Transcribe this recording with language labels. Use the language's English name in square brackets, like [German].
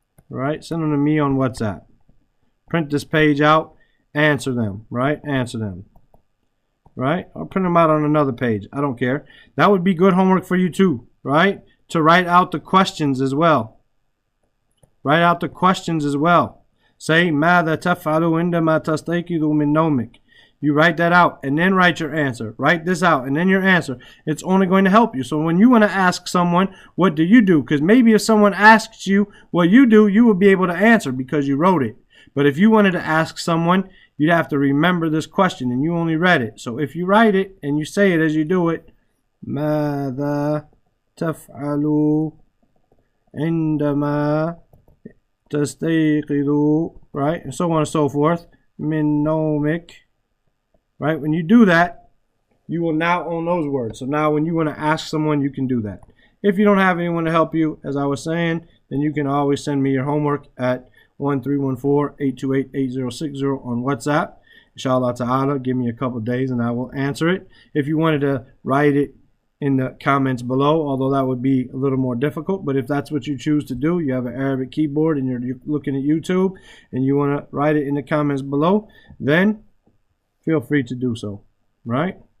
[English] Right? Send them to me on WhatsApp. Print this page out. Answer them. Right? Answer them. Right? Or print them out on another page. I don't care. That would be good homework for you too. Right? To write out the questions as well. Write out the questions as well. Say, [Arabic] ماذا تفعل عندما تستيقظ من نومك? [English] You write that out and then write your answer. Write this out and then your answer. It's only going to help you. So when you want to ask someone, what do you do? Because maybe if someone asks you what you do, you will be able to answer because you wrote it. But if you wanted to ask someone, you'd have to remember this question, and you only read it. So if you write it and you say it as you do it, [Arabic] ماذا تفعل عندما تستيقظ, [English] right? And so on and so forth. [Arabic] من نومك, [English] right? When you do that, you will now own those words. So now when you want to ask someone, you can do that. If you don't have anyone to help you, as I was saying, then you can always send me your homework at 1314-828-8060 on WhatsApp. Inshallah ta'ala, give me a couple days and I will answer it. If you wanted to write it in the comments below, although that would be a little more difficult, but if that's what you choose to do, you have an Arabic keyboard and you're looking at YouTube and you want to write it in the comments below, then feel free to do so, right?